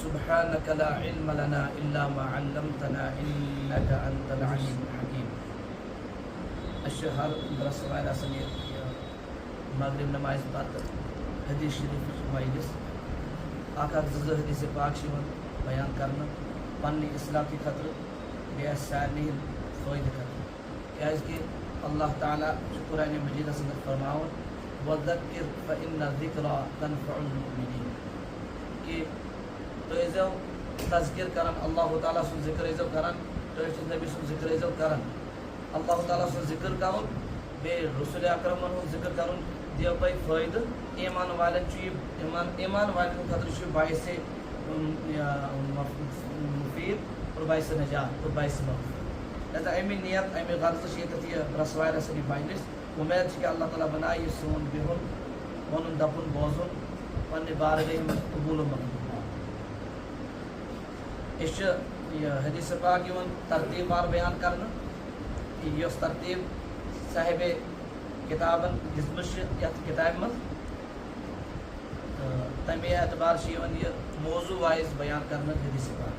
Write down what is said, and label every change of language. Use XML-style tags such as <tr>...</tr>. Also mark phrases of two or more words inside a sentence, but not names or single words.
<ar>سبحانك لا علم لنا إلا ما علمتنا إنك أنت العليم الحكيم.</ar> <ks>الشهر برسول سنير مغرب نماز بعد حدیث شریف مجلس اکھ زٕ حدیث پاک بیان کرنا پنہ اصلاح کی خاطر بیٚیہِ سارنٕے فٲیدٕ خاطر کیازکہِ اللہ تعالیٰ چھُ قرآنِ مجیدس اندر فرماوان</ks> <ar>وذکر فإن الذکریٰ تنفع المؤمنین</ar> <ks>کہ تُہۍ ٲسۍزیو تذکر کران اللہ تعالیٰ سُنٛد ذکر ٲسۍزیو کران تُہۍ ٲسِو نبی سُنٛد ذکر ٲسۍزیو کران اللہ تعالیٰ سُنٛد ذکر کرُن بیٚیہِ رسول اکرمن ہُنٛد ذکر کرُن دیو تۄہہِ فٲیدٕ ایمان والٮ۪ن چھُ یہِ ایمان والٮ۪ن ہٕنٛدِ خٲطرٕ چھُ باعث مفیٖد اور باعث نجات اور باعث مغفرت. لہذا امی نیت امی غرض چھِ ییٚتٮ۪تھ یہِ رسوایہِ رسٲنی مجلس اُمید چھِ کہِ اللہ تعالیٰ بنایہِ یہِ سون بِہُن وَنُن دَپُن بوزُن پننہِ بارگاہہِ منٛز قبوٗل و مقبوٗل. أسۍ چھِ یہِ حدیث پاک یِوان ترتیٖب وار بیان کرنہٕ یۄس ترتیٖب صاحبِ کتابن دِژمٕژ چھِ یتھ کتابہِ منٛز تمے اعتبار چھِ یِوان یہِ موضوع وائز بیان کرنہٕ حدیث پاک.</ks>